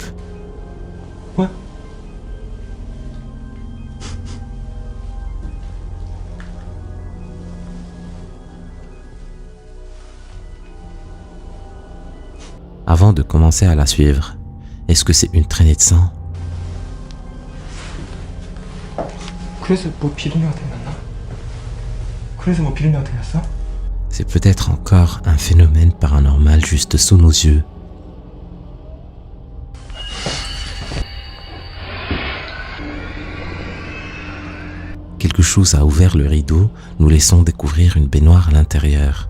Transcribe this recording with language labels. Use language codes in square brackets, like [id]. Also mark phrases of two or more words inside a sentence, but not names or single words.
[fr] Ouais. Avant de commencer à la suivre, est-ce que c'est une traînée de sang? [ko] 그래서 뭐 비린내가 되게 났나? 그래서 뭐 비린내가 되게 났어? [fr] C'est peut-être encore un phénomène paranormal juste sous nos yeux. Quelque chose a ouvert le rideau, nous laissons découvrir une baignoire à l'intérieur.